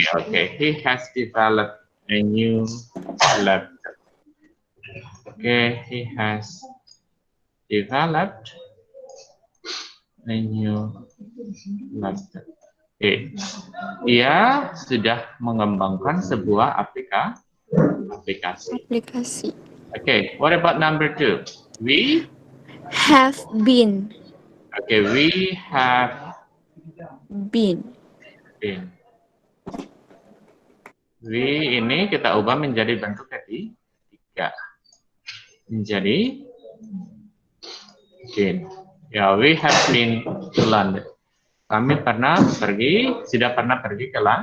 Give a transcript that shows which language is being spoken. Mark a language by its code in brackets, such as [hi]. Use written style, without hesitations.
[en] Oke, he has developed a new laptop. Oke, he has developed a new laptop. [id] Oke, ia sudah mengembangkan sebuah aplikasi. [en] Okay, what about number 2? We Have been. Okay, we have Been. been. [id] We ini kita ubah menjadi bentuk ketiga. Menjadi been. [en] Ya, we have been to London. [id] Kami sudah pernah pergi ke